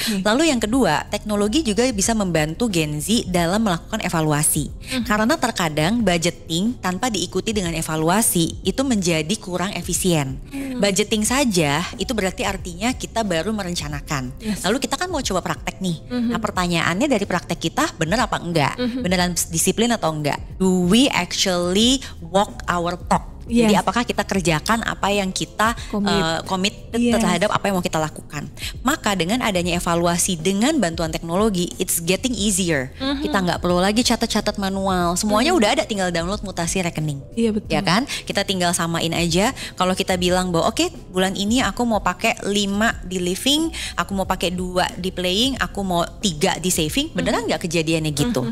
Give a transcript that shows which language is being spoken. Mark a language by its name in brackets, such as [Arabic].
[Indonesian] Lalu yang kedua, teknologi juga bisa membantu Gen Z dalam melakukan evaluasi. Karena terkadang budgeting tanpa diikuti dengan evaluasi itu menjadi kurang efisien. Budgeting saja itu berarti artinya kita baru merencanakan. Lalu kita kan mau coba praktek nih. Nah pertanyaannya dari praktek kita benar apa enggak? Beneran disiplin atau enggak? [English] Do we actually walk our talk? [Indonesian] Jadi apakah kita kerjakan apa yang kita komit terhadap apa yang mau kita lakukan. Maka dengan adanya evaluasi dengan bantuan teknologi, [English] it's getting easier. [Indonesian] Kita nggak perlu lagi catat-catat manual. Semuanya udah ada, tinggal download mutasi rekening. Iya betul. Ya kan? Kita tinggal samain aja. Kalau kita bilang bahwa oke, bulan ini aku mau pakai 5 di living, aku mau pakai 2 di playing, aku mau 3 di saving, beneran nggak kejadiannya gitu?